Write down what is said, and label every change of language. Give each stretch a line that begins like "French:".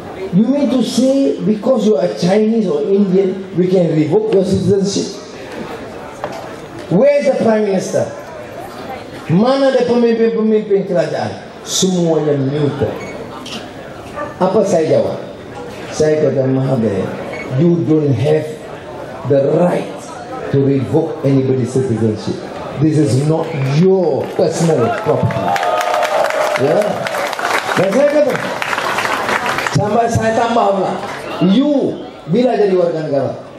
English: You mean to say because you are Chinese or Indian, we can revoke your citizenship? Where is the Prime Minister?
Malay: Mana ada pemimpin-pemimpin kerajaan? Semuanya muted. Apa saya jawab? Saya kata
English: Mahathir, you don't have the right to revoke anybody's citizenship. This is not your personal property.
Malay: Ya. Dan saya kata, sampai saya tambah pula, you bila jadi warga negara?